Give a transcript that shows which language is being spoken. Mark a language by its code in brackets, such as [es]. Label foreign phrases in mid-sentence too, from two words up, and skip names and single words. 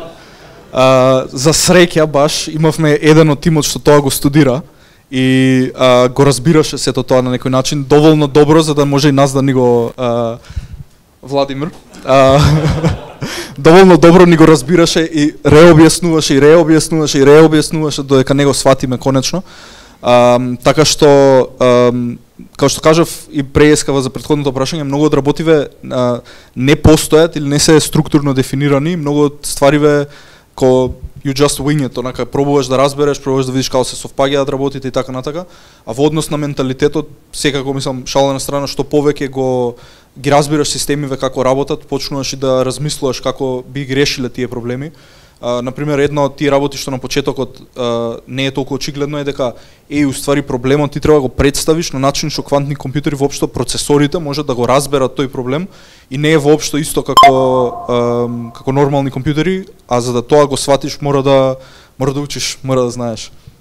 [mk] За среќа баш имавме еден од тимот што тоа го студира и го разбираше сето тоа на некој начин доволно добро за да може и нас да ни го Владимир доволно добро ни го разбираше и реобјаснуваше додека не го сватиме конечно. Така што како што кажав и преескава за претходното прашање, многу од работиве не постојат или не се структурно дефинирани, многу од ствариве ко [en] you just wing it, [mk] онака пробуваш да разбереш, пробуваш да видиш како се совпаѓаат работите и така натака, а во однос на менталитетот секако мислам шала на страна што повеќе ги разбираш системиве како работат, почнуваш и да размислуваш како би ги решиле тие проблеми. Например, една од тие работи што на почетокот не е толку очигледно е дека уствари проблемот ти треба да го представиш на начин што квантни компјутери воопшто процесорите можат да го разберат тој проблем и не е воопшто исто како нормални компјутери, а за да тоа го сватиш мора да учиш, мора да знаеш.